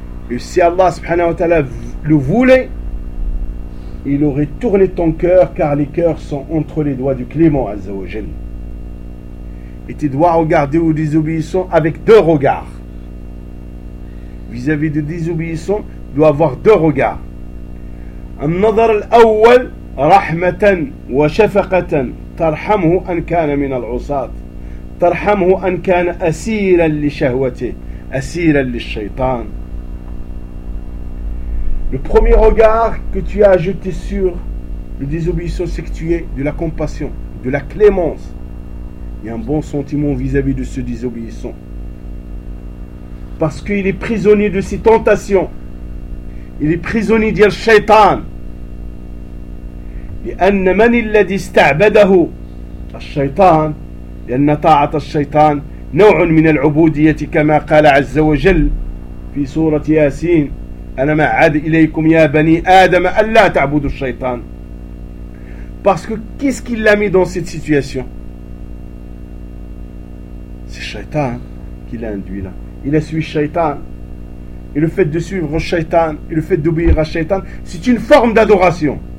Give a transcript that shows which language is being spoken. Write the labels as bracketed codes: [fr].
[fr] Et si Allah subhanahu wa ta'ala le voulait, il aurait tourné ton cœur, car les cœurs sont entre les doigts du Clément Azzawajal. Et tu dois regarder aux désobéissants avec deux regards. Vis-à-vis des désobéissants, tu dois avoir deux regards. [ar] Un nazar al-awwal rahmatan wa shafaqatan. ترحمه أن كان من العصاة ترحمه أن كان أسيرا لشهوته أسيرا للشيطان. [fr] Le premier regard que tu as jeté sur le désobéissant, c'est que tu aies de la compassion, de la clémence et un bon sentiment vis-à-vis de ce désobéissant, parce qu'il est prisonnier de ses tentations, il est prisonnier de الشيطان. [ar] لأن من الذي استعبده الشيطان لأن طاعة الشيطان نوع من العبودية كما قال عز وجل في سورة ياسين أنا ما عاد إليكم يا بني آدم ألا تعبدوا الشيطان. [fr] Parce que qu'est-ce qu'il l'a mis dans cette situation? C'est الشيطان qui l'a induit là. Il a suivi الشيطان. Et le fait de suivre الشيطان et le fait d'obéir à الشيطان, c'est une forme d'adoration.